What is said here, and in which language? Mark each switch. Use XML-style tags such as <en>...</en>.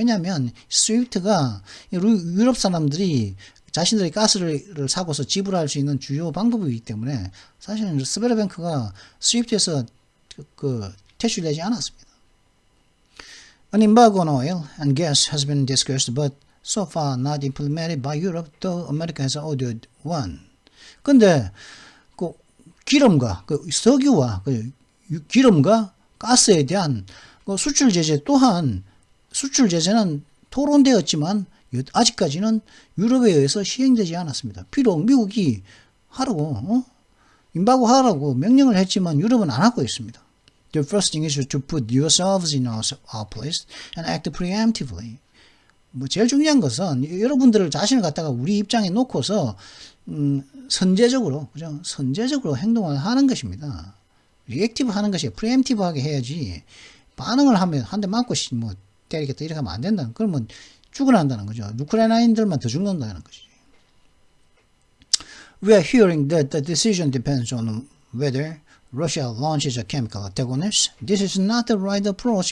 <ko>왜냐하면 스위프트가 유럽 사람들이 자신들의 가스를 사고서 지불할 수 있는 주요 방법이기 때문에 사실은 스베르뱅크가 스위프트에서 퇴출되지 않았습니다.</ko> <en>An embargo on oil and gas has been discussed, but so far not implemented by Europe, though America has ordered one.</en> <ko>근데 기름과 석유와 기름과 가스에 대한 수출 제재 또한 수출 제재는 토론되었지만 아직까지는 유럽에 의해서 시행되지 않았습니다. 비록 미국이 하라고 임바고 하라고 명령을 했지만 유럽은 안 하고 있습니다.</ko> <en>The first thing is to put yourselves in our place and act preemptively.</en> <ko>제일 중요한 것은 여러분들을 자신을 갖다가 우리 입장에 놓고서 선제적으로 행동을 하는 것입니다. 리액티브 하는 것이 프리엠티브하게 해야지 반응을 하면 한 대 맞고 때리겠다 이렇게 하면 안 된다. 그러면 죽어난다는 거죠. 우크라이나인들만 더 죽는다는 것이지.</ko> <en>We are hearing that the decision depends on whether Russia launches a chemical antagonist. This is not the right approach.</en>